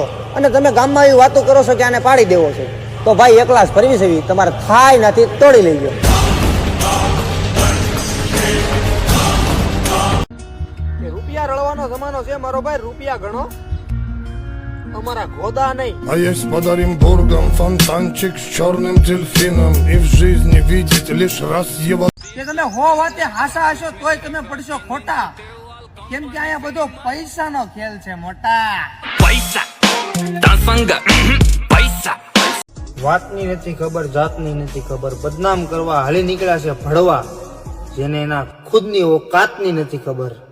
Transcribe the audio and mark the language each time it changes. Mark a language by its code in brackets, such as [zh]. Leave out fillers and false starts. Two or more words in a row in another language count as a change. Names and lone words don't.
[gu] અને તમે ગામમાં એવી વાતો કરો છો કે આને પાડી દેવો છે, તો ભાઈ એક ગ્લાસ ફરવી છે, તમારે થાય નથી તોડી લેજો. રૂપિયા રળવાનો જમાનો છે મારો ભાઈ, રૂપિયા ગણો, અમારા ગોદા નહીં. [ru] А есть под Оренбургом фонтанчик с черным дельфином, и в жизни видеть лишь раз его. [gu] કે તમે હો વાતે હાસા હશો તોય તમે પડશો ખોટા, કેમ કે અહીંયા બધો પૈસાનો ખેલ છે મોટા. પૈસા પૈસા વાતની નથી ખબર, જાતની નથી ખબર, બદનામ કરવા હાલી નીકળ્યા છે ભડવા, જેને એના ખુદની ઓકાતની નથી ખબર.